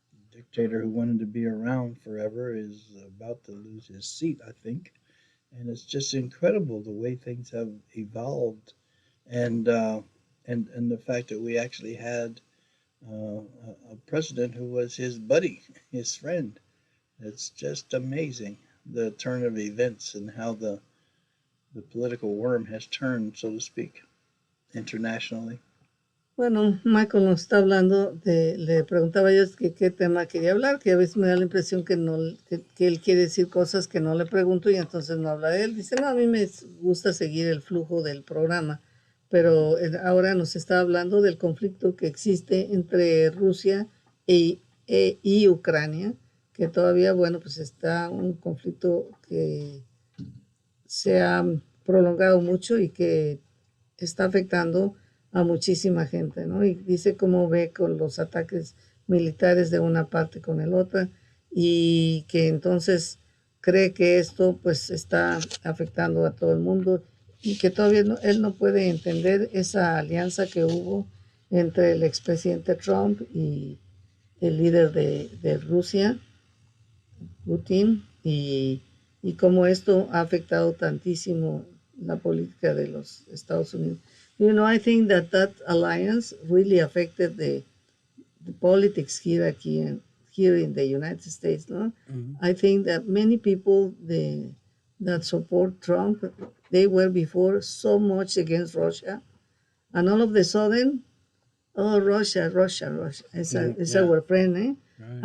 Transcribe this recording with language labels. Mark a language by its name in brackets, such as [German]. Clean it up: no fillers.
[English] The dictator who wanted to be around forever is about to lose his seat, I think, and it's just incredible the way things have evolved, and and the fact that we actually had a president who was his buddy, his friend. It's just amazing the turn of events and how the political worm has turned, so to speak, internationally. [Spanish] Bueno, Michael nos está hablando le preguntaba yo que qué tema quería hablar, que a veces me da la impresión que no, que él quiere decir cosas que no le pregunto y entonces no habla de él. Dice, no, a mí me gusta seguir el flujo del programa, pero ahora nos está hablando del conflicto que existe entre Rusia y Ucrania, que todavía, bueno, pues está un conflicto que se ha prolongado mucho y que está afectando a muchísima gente, ¿no? Y dice cómo ve con los ataques militares de una parte con el otra y que entonces cree que esto pues está afectando a todo el mundo y que todavía él no puede entender esa alianza que hubo entre el expresidente Trump y el líder de Rusia, Putin, y cómo esto ha afectado tantísimo la política de los Estados Unidos. [English] I think that alliance really affected the politics here in the United States, no? Mm-hmm. I think that many people that support Trump, they were before so much against Russia, and all of a sudden, oh, Russia, it's our friend, eh? Right.